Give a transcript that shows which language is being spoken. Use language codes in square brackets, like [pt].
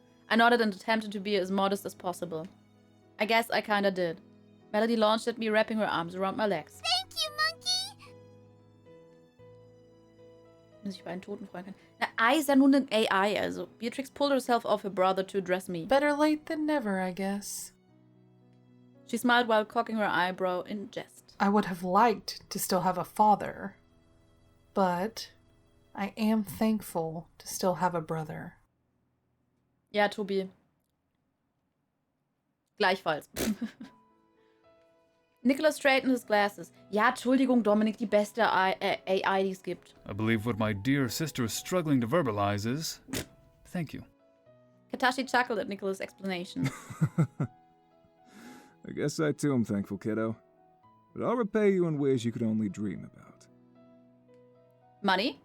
[en] I nodded and attempted to be as modest as possible. I guess I kinda did. Melody launched at me, wrapping her arms around my legs. Thank you, Monkey. [de] Dass ich bei einen Toten freuen kann. Na, I ist ja nun ein AI, also. [en] Beatrix pulled herself off her brother to address me. Better late than never, I guess. She smiled while cocking her eyebrow in jest. I would have liked to still have a father, but I am thankful to still have a brother. [de] Ja, Tobi. Gleichfalls. [en] Nicholas straightened his glasses. [de] Ja, Entschuldigung, Dominik, die beste AI, die es gibt. [en] I believe what my dear sister is struggling to verbalize is... Thank you. Katashi chuckled at Nicholas' explanation. I guess I too am thankful, kiddo. But I'll repay you in ways you could only dream about. Money?